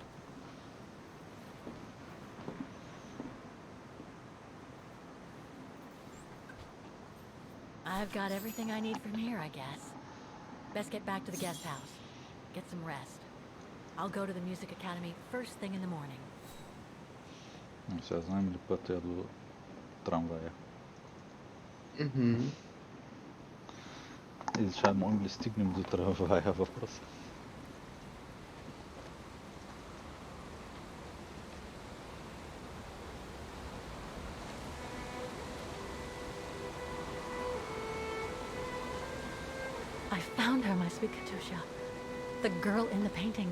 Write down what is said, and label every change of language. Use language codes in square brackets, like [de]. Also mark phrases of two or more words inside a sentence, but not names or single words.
[en] I've got everything I need from here, I guess. Best get back to the guest house. Get some rest. I'll go to the music academy first thing in the morning. [bg] Сега знаем ли пътя до трамвая? И сега можем ли стигнем до трамвая въпрос? [en] I found her, my sweet Katusha. The girl in the painting.